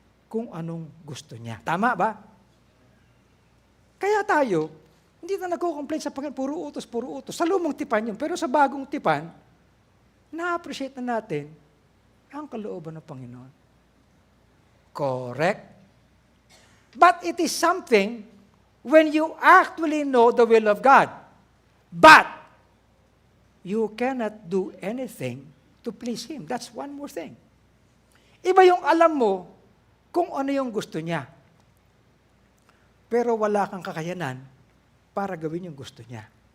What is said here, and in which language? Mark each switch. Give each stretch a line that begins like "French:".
Filipino: Kung anong gusto niya. Tama ba? Kaya tayo, hindi na nagko-complain sa Panginoon, puro utos. Sa lumang tipan yun. Pero sa bagong tipan, na-appreciate na natin ang kalooban ng Panginoon.
English: Correct? But it is something when you actually know the will of God. But you cannot do anything to please Him. That's one more thing.
Filipino: Iba yung alam mo kung ano yung gusto niya. Pero wala kang kakayanan para gawin yung gusto niya.